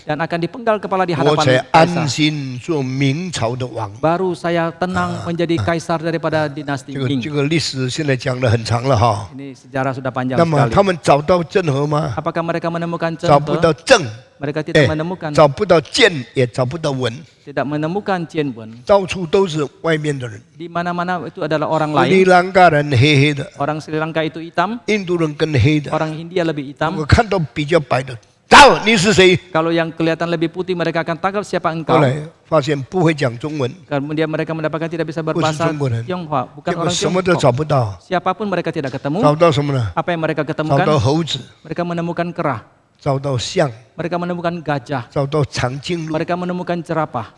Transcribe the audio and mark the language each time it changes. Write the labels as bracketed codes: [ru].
[id] dan akan dipenggal kepala di [zh] 我才 [id] hadapan [zh] 安 [id] kaisar. [zh] 心做明朝的王。 [id] Baru saya tenang menjadi kaisar daripada dinasti [zh] 这 [id] Ming. [zh] 个历史现在讲得很长了哈。 [id] Ini sejarah sudah panjang [zh] 那么 [id] sekali. [zh] 他们找到郑和吗？ [id] Apakah mereka menemukan [zh] 找不 [id] Zhenhe? [zh] 到郑， [id] Mereka tidak menemukan, [zh] 找不到建，也找不到文， [id] tidak menemukan Chen Wen. [zh] 到处都是外面的人。 [id] Di mana-mana itu adalah orang [zh] 斯里 [id] lain. [zh] 兰卡人黑黑的， [id] Orang Sri Lanka itu hitam, [zh] 印度人更黑的。 [id] orang Hindia lebih [zh] 我 [id] hitam. [zh] 看到比较白的，走，你是谁？ [id] Kalau yang kelihatan lebih putih mereka akan tangkap siapa [zh] 后 [id] engkau. [zh] 来发现不会讲中文， [id] Kemudian mereka mendapatkan tidak bisa berbahasa Jonggoran. Tionghoa, [zh] 结 [id] bukan [zh] 果 [id] orang [zh] 什么都 [id] Tiongkok. [zh] 找不到， [id] Siapapun mereka tidak [zh] 找 [id] ketemu. [zh] 到什么呢？ [id] Apa yang mereka [zh] 找到 [id] ketemukan? [zh] 猴子， [id] Mereka menemukan kera, [zh] 找到象， [id] mereka menemukan gajah, [zh] 找到长颈鹿， [id] mereka menemukan jerapah,